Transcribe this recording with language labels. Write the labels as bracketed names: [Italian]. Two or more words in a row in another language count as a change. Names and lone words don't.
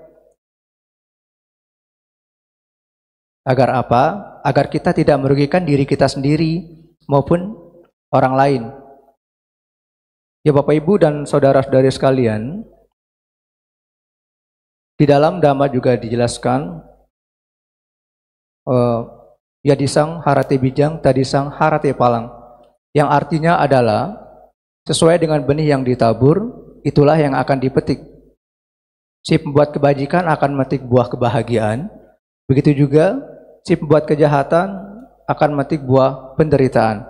[Indonesian] Agar apa? Agar kita tidak merugikan diri kita sendiri maupun orang lain. Ya Bapak Ibu dan saudara-saudari sekalian, di dalam Dhamma juga dijelaskan [Pali] Yadisang harate bijang, tadisang harate palang, [Indonesian] yang artinya adalah sesuai dengan benih yang ditabur, itulah yang akan dipetik. Si pembuat kebajikan akan memetik buah kebahagiaan, begitu juga si pembuat kejahatan akan memetik buah penderitaan.